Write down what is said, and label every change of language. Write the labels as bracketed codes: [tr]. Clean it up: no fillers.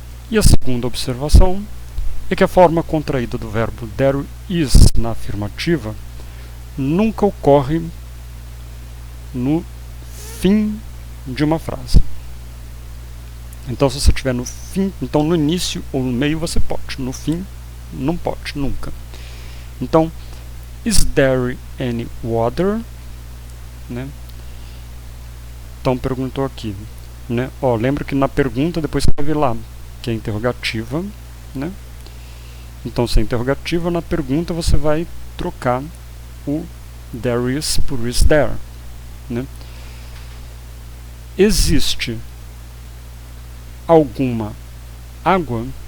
[pt] E a segunda observação é que a forma contraída do verbo there is na afirmativa nunca ocorre no fim de uma frase. Então, se você estiver no fim, então no início ou no meio você pode, no fim não pode, nunca. [en] Então, is there any water? [pt] Né? Então, perguntou aqui. Né? Ó, lembra que na pergunta depois você vai ver lá que é interrogativa. Né? Então, se é interrogativa, na pergunta você vai trocar o there is por is there. Né? Existe alguma água?